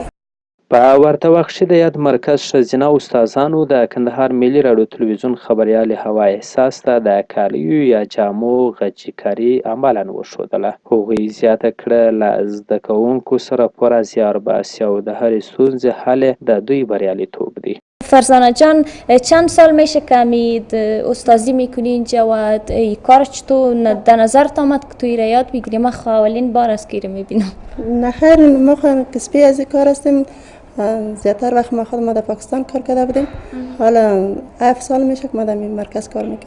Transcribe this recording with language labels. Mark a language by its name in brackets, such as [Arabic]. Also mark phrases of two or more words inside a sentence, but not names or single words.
[Pashto] په ورته وخت کښې د یاد مرکز ښځینه استادانو د کندهار ملي راډیو تلویزیون خبریالې هوا احساس ته د کالیو یا جامو غچیکاري عملاً وښودله. هغوی زیاته کړه له زده کوونکو سره پوره زیار باسي او د هرې ستونزې حل د دوی بریالیتوب دی. [Persian] فرزانه جان، چند سال میشه که استازی میکنی اینجا و کار چطور در نظرت آمد که توی را یاد بگیری؟ من اولین بار است که میبینم. نه خیر، ما کسبی از این کار هستیم. زیادتر وقت ما خود در پاکستان کار کرده بودیم، حالا 7 سال میشه که ما در این مرکز کار میکنم.